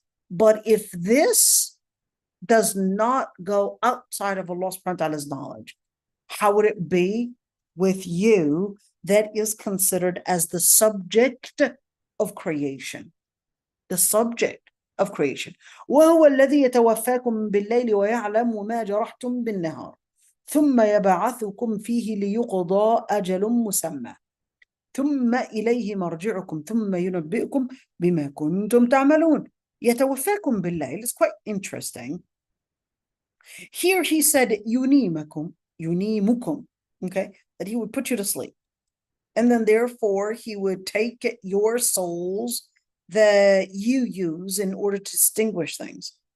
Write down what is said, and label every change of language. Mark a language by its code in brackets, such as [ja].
[en] but if this does not go outside of Allah subhanahu wa ta'ala's knowledge, how would it be with you that is considered as the subject of creation? The subject of creation. [ar] وهو الذي يتوفاكم بالليل ويعلم ما جرحتم بالنهار ثم يبعثكم فيه ليقضى أجل مسمى ثم إليه مرجعكم ثم ينبئكم بما كنتم تعملون. يتوفاكم بالليل. [en] It's quite interesting. Here he said ينيمكم, okay, that he would put you to sleep. And then therefore he would take your souls that you use in order to distinguish things.